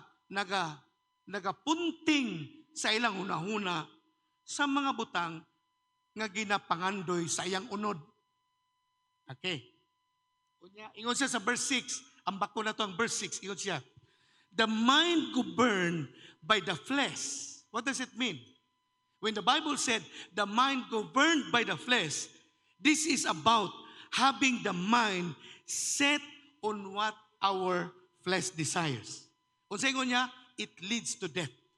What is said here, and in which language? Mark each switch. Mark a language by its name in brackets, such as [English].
[Cebuano] Nagapunting sa ilang hunahuna sa mga butang nga ginapangandoy sa iyang unod. Okay. Ingon siya sa verse 6, ang bako na to ang verse 6, ingon siya, [English] the mind governed by the flesh. What does it mean? When the Bible said, the mind governed by the flesh, this is about having the mind set on what our flesh desires. [Cebuano] Unsay ingon niya, [English] it leads to death.